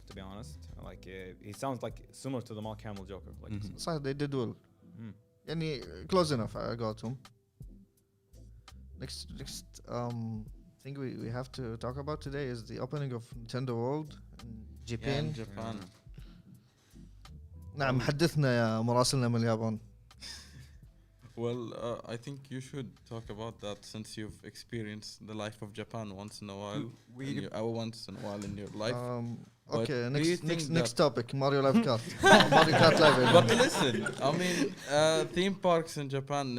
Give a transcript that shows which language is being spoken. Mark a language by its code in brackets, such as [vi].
[en] To be honest, like he sounds like similar to the Mark Hamill Joker. Like, [ar] صح, [en] they did well. يعني close enough. I got him. Next thing we have to talk about today is the opening of Nintendo World in Japan. Yeah, in Japan. [ar] نعم حدثنا يا مراسلنا من اليابان. [en] Well, I think you should talk about that since you've experienced the life of Japan once in a while. Once in a while in your life. Okay, But do you think next that- topic, Mario Live Kart. Mario Kart Live. But listen, I mean, theme parks in Japan.